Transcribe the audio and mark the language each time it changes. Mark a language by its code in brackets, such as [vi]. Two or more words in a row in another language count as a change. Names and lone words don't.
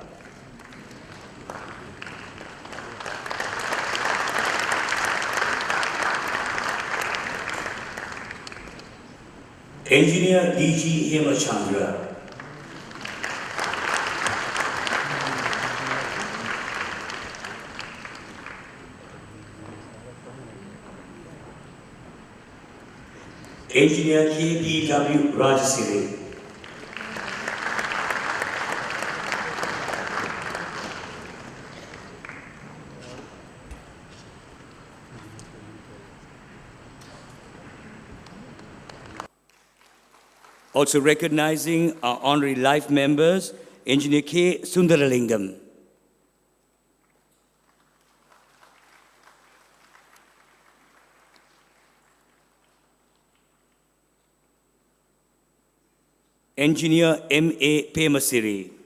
[en] Engineer DG Hemachandra. Engineer KPW Rajasiri. Also recognizing our honorary life members, Engineer K. Sundaralingam. Engineer M.A. Pemasiri.